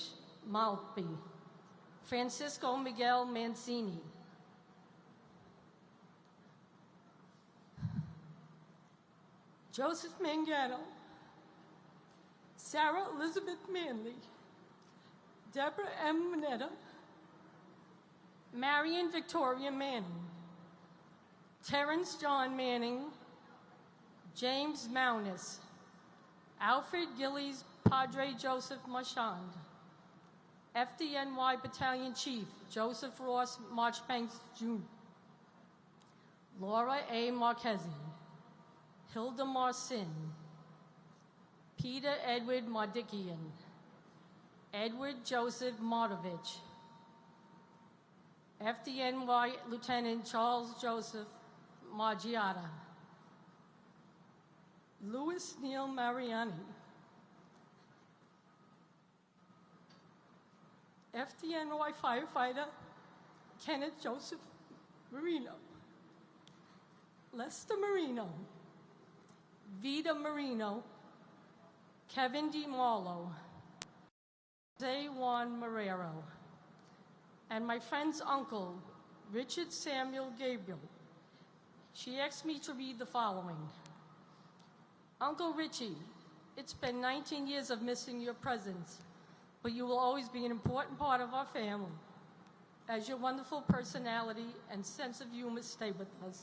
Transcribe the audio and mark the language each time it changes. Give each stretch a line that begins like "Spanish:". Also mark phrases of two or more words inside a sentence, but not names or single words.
English: Maltby, Francisco Miguel Mancini, Joseph Mangano, Sarah Elizabeth Manley, Deborah M. Mineta, Marion Victoria Manning, Terrence John Manning, James Maunis, Alfred Gillies Padre Joseph Marchand, FDNY Battalion Chief Joseph Ross Marchbanks Jr., Laura A. Marchese, Hilda Marcin, Peter Edward Mardikian, Edward Joseph Martovich, FDNY Lieutenant Charles Joseph Margiata, Louis Neil Mariani, FDNY firefighter Kenneth Joseph Marino, Lester Marino, Vida Marino, Kevin D. Marlowe, Jose Juan Marrero, and my friend's uncle, Richard Samuel Gabriel. She asked me to read the following. Uncle Richie, it's been 19 years of missing your presence, but you will always be an important part of our family, as your wonderful personality and sense of humor stay with us.